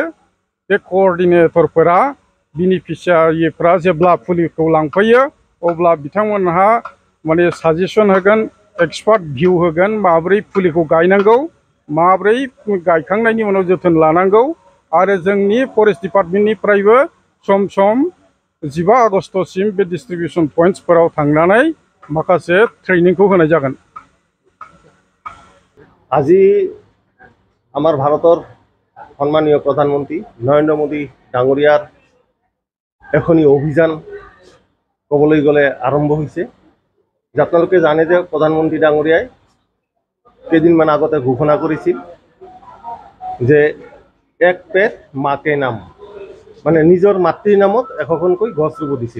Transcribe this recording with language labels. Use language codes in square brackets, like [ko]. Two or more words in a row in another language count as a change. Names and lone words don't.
[brx] बे कअर्डिनेटरफोरा बेनिफिसियारिफ्रा जेब्ला फुलिखौ लांफैयो अब्ला बिथांमोनहा माने साजेसन होगोन, [en] expert view [brx] होगोन, माब्रै फुलिखौ गायनांगौ, माब्रै गायखांनायनि उनाव जोथोन लानांगौ। आरो जोंनि [en] forest department [brx] सम सम 15 आगस्तसिम बे [en] distribution points [brx] थांनानै माखासे ट्रेनिंखौ होनाय जागोन। [as] আজি আমাৰ ভাৰতৰ সন্মানীয় প্ৰধানমন্ত্ৰী নৰেন্দ্ৰ মোদী ডাঙৰীয়াৰ এখনি অভিযান ক'বলৈ গ'লে আৰম্ভ হৈছে। আপোনালোকে জানে যে প্ৰধানমন্ত্ৰী ডাঙৰীয়াই কেইদিনমান আগতে ঘোষণা কৰিছিল যে [hi] एक पेड़ माँके नाम, [as] মানে নিজৰ মাতৃৰ নামত 100খনকৈ গছ ৰুব দিছিল।